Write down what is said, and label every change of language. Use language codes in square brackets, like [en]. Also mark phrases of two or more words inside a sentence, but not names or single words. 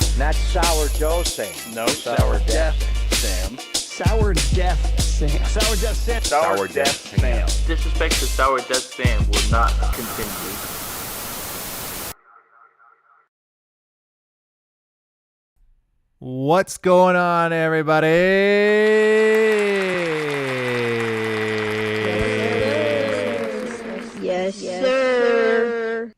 [en] That's sourdough Sam. No, Sourdeath Sam. Sourdeath Sam. Sourdeath Sam. Sourdeath Sam. Disrespect to Sourdeath Sam will not continue. What's going on, everybody? Yes, sir.